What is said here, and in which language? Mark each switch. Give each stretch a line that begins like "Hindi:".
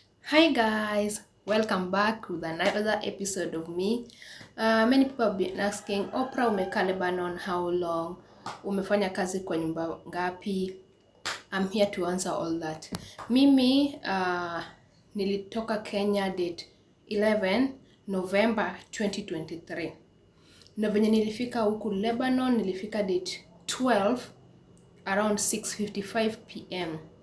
English: Hi guys, welcome back with another episode of me. Many people have been asking, Oprah,
Swahili: umekaa
English: Lebanon how long?
Swahili: Umefanya kazi kwa nyumba ngapi?
English: I'm here to answer all that.
Swahili: Mimi nilitoka Kenya date 11 November 2023. Na venye nilifika huku Lebanon nilifika date 12 around 6:55 p.m.